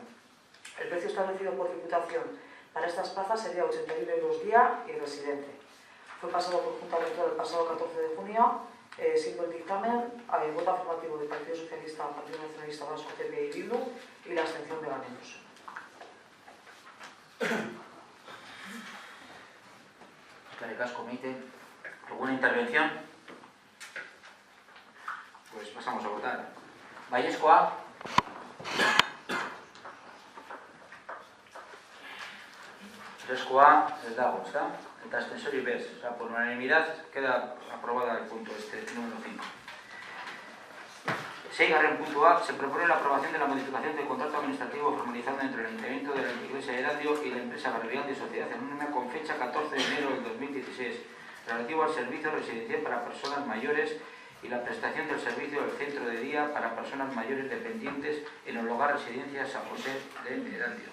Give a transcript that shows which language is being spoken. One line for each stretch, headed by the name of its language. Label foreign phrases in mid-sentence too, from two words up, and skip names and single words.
Spanish: El precio establecido por Diputación para estas plazas sería 81 euros día y residente. Fue pasado por Junta Electoral el pasado 14 de junio, siendo el dictamen voto afirmativo del Partido Socialista, Partido Nacionalista Vasco, PP y Bildu y la abstención de Ganemos.
Basque: Eskerrik asko, Maite.
Spanish: ¿Alguna intervención? Pues pasamos a votar.
Basque: Baiezkoa. Ezkoa ez dago, ¿está? Eta abstentziorik bez.
Spanish: O sea, por unanimidad queda aprobada el punto este, número 5.
Basque: Seigarren puntua,
Spanish: se propone la aprobación de la modificación del contrato administrativo formalizado entre el Ayuntamiento de la Iglesia de Erandio y la empresa Garrial de Sociedad Anónima con fecha 14 de enero del 2016. relativo al servicio residencial para personas mayores y la prestación del servicio del centro de día para personas mayores dependientes en el hogar Residencia San José de Erandio.